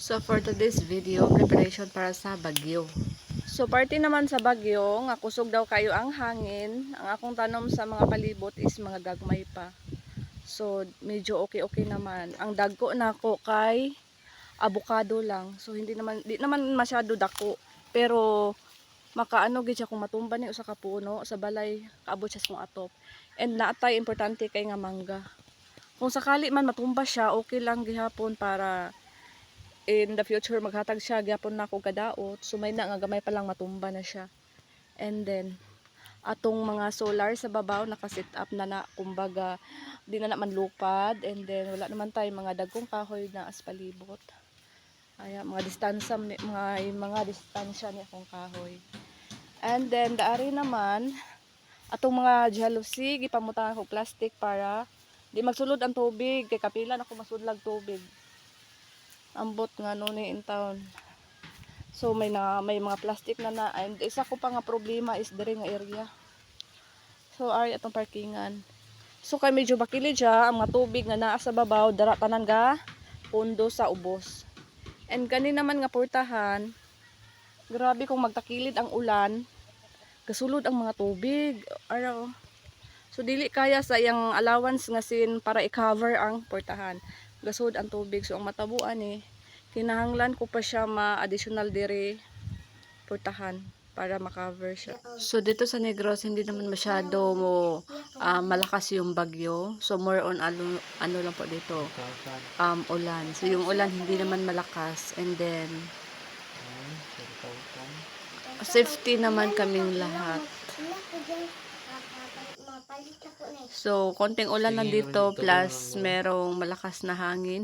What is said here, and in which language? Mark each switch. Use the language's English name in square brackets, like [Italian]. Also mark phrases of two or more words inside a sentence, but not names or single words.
[Cebuano] So [English] for today's video, [Cebuano] preparation para sa bagyo. So party naman sa bagyo, nga kusog daw kayo ang hangin. Ang akong tanom sa mga palibot is mga gagmay pa. So medyo okay naman. Ang dagko nako kay avocado lang. So di naman masyado dako. Pero makaano gid siya kung matumba ni usa ka puno sa balay, kaabot siya sa atop. And naatay importante kay nga mangga. Kung sakali man matumba siya, okay lang gihapon para [English] in the future [Cebuano] maghatag siya gyapon nako kadaot. So may na nga gamay pa lang matumba na siya. [English] And then [Cebuano] atong mga solar sa babaw naka-set up na kumbaga di na manlupad. [English] And then [Cebuano] wala naman tay mga dagkong kahoy na as palibot. Ay mga distansya ni akong kahoy. [English] And then [Cebuano] daari naman atong mga jealousy gipamutangan ko plastic para di magsulod ang tubig kay kapila na ako masudlag tubig. Ambot nga nuni [English] in town. [Cebuano] So may mga plastic na and isa ko pa nga problema is diri nga area. So ari atong parkingan. So kay medyo bakilid siya ang mga tubig nga naa sa babaw dara tanan ga pundo sa ubos. And kani naman nga portahan, grabe kung magtakilid ang ulan, gasulod ang mga tubig. Araw. So dili kaya sa iyang allowance nga sin para i-cover ang portahan. Gasod ang tubig. So ang matabuan kinahanglan ko pa siya ma-additional dire portahan para ma-cover siya. [Filipino] So dito sa Negros hindi naman masyado malakas yung bagyo. So more on ano lang po dito. Ulan. So yung ulan hindi naman malakas, [English] and then [Filipino] safety naman kaming lahat. So, konting ulan lang dito plus merong malakas na hangin.